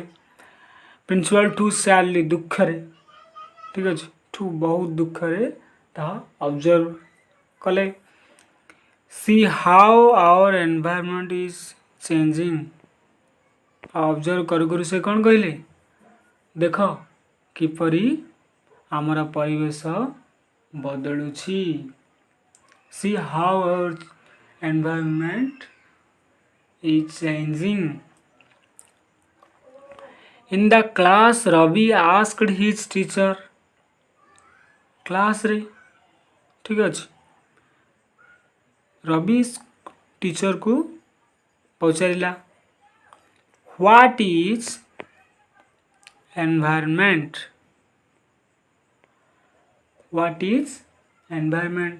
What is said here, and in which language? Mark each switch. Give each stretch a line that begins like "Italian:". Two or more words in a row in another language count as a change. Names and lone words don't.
English: Principal too sadly
Odia: ଦୁଃଖରେ, ଠିକ୍ ଅଛି, ଟୁ ବହୁତ ଦୁଃଖରେ ତାହା ଅବଜର୍ଭ କଲେ।
English: See how our environment is changing,
Odia: ଅବଜର୍ଭ କରୁ କରୁ ସେ କ'ଣ କହିଲେ? ଦେଖ କିପରି ଆମର ପରିବେଶ ବଦଳୁଛି।
English: See how our environment is changing। In the class, Ravi asked his teacher,
Odia: କ୍ଲାସ୍ ରେ, ଠିକ୍ ଅଛି, ରବି ଟିଚରକୁ ପଚାରିଲା
English: What is environment, What is environment.